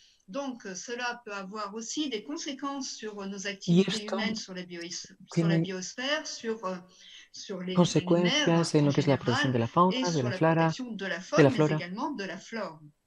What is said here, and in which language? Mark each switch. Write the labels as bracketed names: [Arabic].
[French] Donc, cela peut avoir aussi des conséquences sur nos activités humaines, sur la biosphère, sur les [Spanish] consecuencias en lo que es la producción de la fauna, de la flora, [French] mais également de la flore.